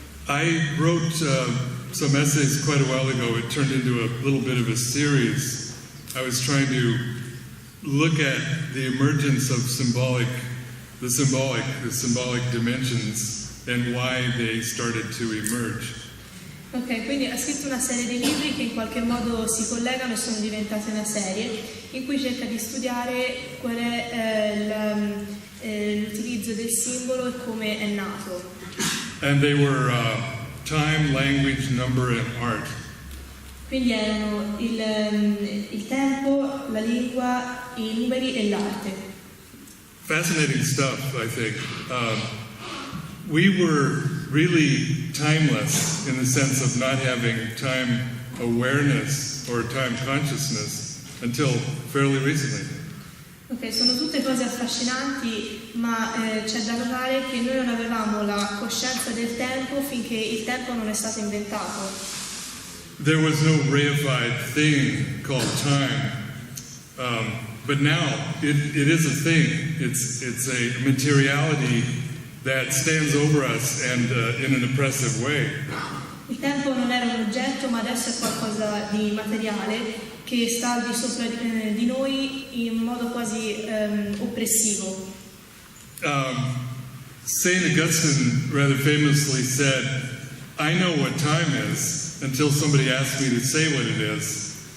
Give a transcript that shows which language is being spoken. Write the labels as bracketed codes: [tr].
[en] I wrote some essays quite a while ago. It turned into a little bit of a series. I was trying to look at the emergence of the symbolic dimensions and why they started to emerge. [it] Ok, quindi ha scritto una serie di libri che in qualche modo si collegano e sono diventati una serie in cui cerca di studiare qual è l'utilizzo del simbolo e come è nato. [en] And they were time, language, number, and art. [it] Quindi erano il tempo, la lingua, i numeri e l'arte. [en] Fascinating stuff, I think. We were really timeless in the sense of not having time awareness or time consciousness until fairly recently. [it] Ok, sono tutte cose affascinanti, ma c'è da notare che noi non avevamo la coscienza del tempo finché il tempo non è stato inventato. [en] There was no reified thing called time, but now it is a thing. It's a materiality that stands over us and in an oppressive way. [it] Il tempo non era un oggetto, ma adesso è qualcosa di materiale che sta al di sopra di noi in modo quasi oppressivo. [en] Saint Augustine rather famously said, "I know what time is until somebody asks me to say what it is.